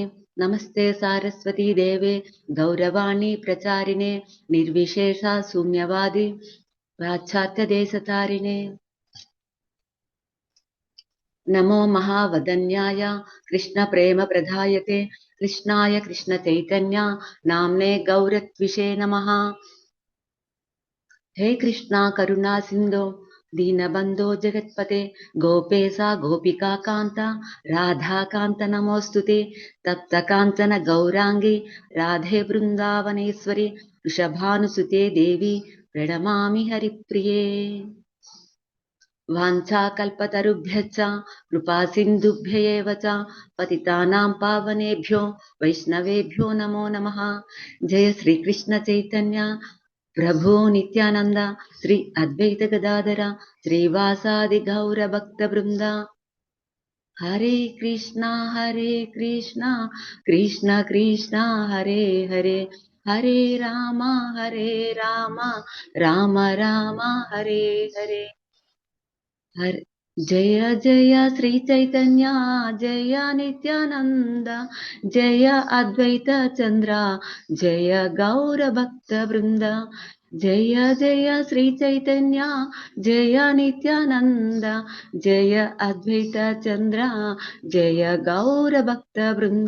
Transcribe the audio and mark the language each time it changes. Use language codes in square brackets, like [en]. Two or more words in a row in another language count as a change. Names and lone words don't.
[sa] నమస్తే సారస్వతీ దేవే గౌరవాణి ప్రచారిణే నిర్విశేష శూన్యవాది పాశ్చాత్య దేశతారిణే. నమో మహావదన్యాయ కృష్ణ ప్రేమ ప్రదాయతే కృష్ణాయ కృష్ణ చైతన్య నామ్నే గౌరత్విషే నమః. हे कृष्णा करुणा सिंधो दीनबंधो जगत्पते गोपेशा गोपिका कांता राधा कांत नमोस्तुते तप्त कांचन गौरांगी राधे वृंदावनेश्वरी वृषभानुसुते देवी प्रणमामि हरिप्रिये. वाञ्छाकल्पतरुभ्यश्च कृपा सिन्धुभ्य एव च पतितानां पावनेभ्यो वैष्णवेभ्यो नमो नमः. जय श्री कृष्ण चैतन्य प्रभु नित्यानंद श्री अद्वैत गदाधर श्रीवासादि गौर भक्त वृंद. हरे कृष्णा कृष्ण कृष्ण हरे हरे हरे राम राम राम हरे हरे. हरे जय जय श्री चैतन्य जय नित्यानंद जय अद्वैत चंद्र जय गौर भक्त वृंद. जय जय श्री चैतन्य जय नित्यानंद जय अद्वैत चंद्र जय गौर भक्त वृंद.